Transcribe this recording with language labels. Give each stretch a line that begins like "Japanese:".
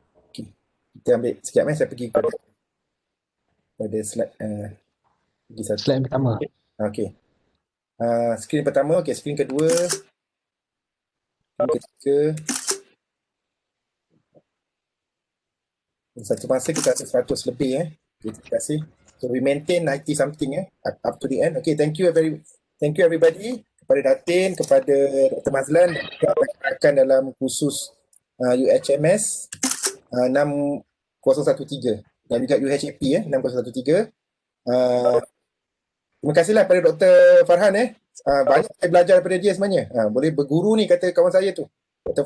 Malay: Okey. Kita ambil sekejap saya pergi pada slide pergi satu. Slide pertama. Okey. Skrin pertama, okey, skrin kedua. Skrin ketiga. Satu masa kita ada 100 lebih Okay, terima kasih.
English: So we maintain 90 something up to the end. Okay, thank you everybody,
Malay: kepada Datin, kepada
English: Dr.
Malay: Mazlan, juga rakan dalam khusus UHMS 6013 dan juga UHAP 6013. Terima kasihlah kepada Dr. Farhan banyak saya belajar daripada dia sebenarnya. Boleh berguru ni kata kawan saya tu. Dr.